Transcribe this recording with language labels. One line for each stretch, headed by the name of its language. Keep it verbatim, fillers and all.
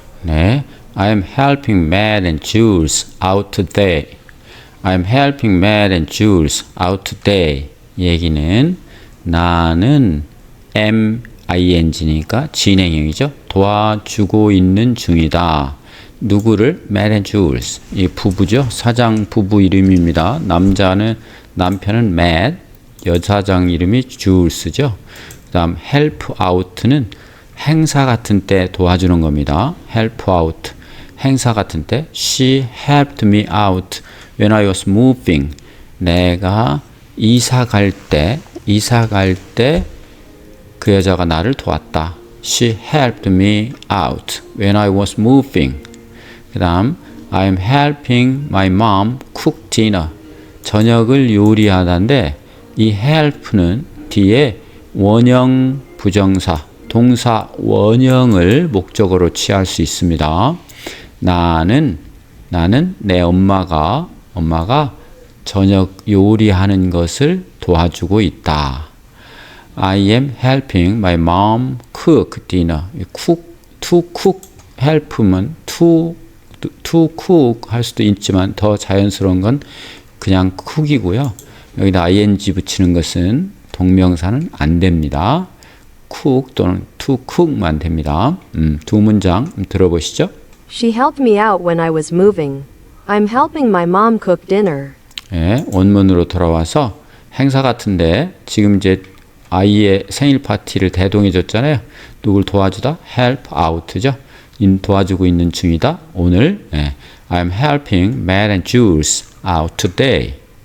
English: 네, I'm helping Matt and Jules out today. I'm helping Matt and Jules out today.
Korean: 얘기는 나는 엠 아이 엔 지니까 진행형이죠. 도와주고 있는 중이다. 누구를? Matt and Jules. 이 부부죠. 사장 부부 이름입니다. 남자는 남편은 Matt, 여사장 이름이 Jules죠. 그 다음 help out는 행사 같은 때 도와주는 겁니다. help out. 행사 같은 때
English: she helped me out when I was moving.
Korean: 내가 이사 갈 때 이사 갈 때 그 여자가 나를 도왔다.
English: she helped me out when I was moving.
Korean: 그 다음
English: I'm helping my mom cook dinner.
Korean: 저녁을 요리하다인데 이 help는 뒤에 원형 부정사 동사 원형을 목적으로 취할 수 있습니다. 나는 나는 내 엄마가 엄마가 저녁 요리하는 것을 도와주고 있다.
English: I am helping my mom cook dinner.
Korean: cook to cook help면 to to cook 할 수도 있지만 더 자연스러운 건 그냥 cook이고요. 여기다 ing 붙이는 것은 동명사는 안 됩니다. cook 또는 to cook만 됩니다. 음, 두 문장 들어보시죠.
English: She helped me out when I was moving. I'm helping my mom cook dinner.
Korean: 예, 원문으로 돌아와서 행사 같은데 지금 이제 아이의 생일 파티를 대동해 줬잖아요. 누굴 도와주다? help out죠. 인 도와주고 있는 중이다. 오늘 예,
English: I'm helping Matt and Jules out today.